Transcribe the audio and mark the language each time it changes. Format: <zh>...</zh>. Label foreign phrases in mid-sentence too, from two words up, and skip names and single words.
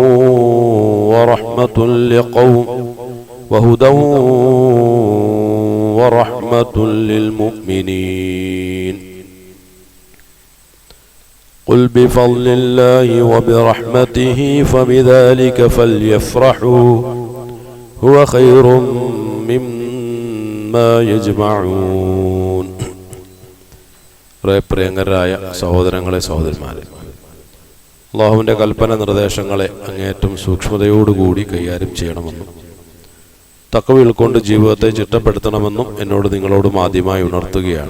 <ar>ورحمة للمؤمنين قل بفضل الله وبرحمته فبذلك فليفرحوا هو خير مما يجمعون.</ar> <ml>പ്രിയങ്കരായ സഹോദരങ്ങളെ സഹോദരന്മാരെ, അല്ലാഹുവിൻ്റെ കൽപ്പന നിർദ്ദേശങ്ങളെ അങ്ങേയറ്റം സൂക്ഷ്മതയോടുകൂടി കൈകാര്യം ചെയ്യണമെന്നും തഖ്വ ഉൾക്കൊണ്ട് ജീവിതത്തെ ചിട്ടപ്പെടുത്തണമെന്നും എന്നോട് നിങ്ങളോടും ആദ്യമായി ഉണർത്തുകയാണ്.</ml>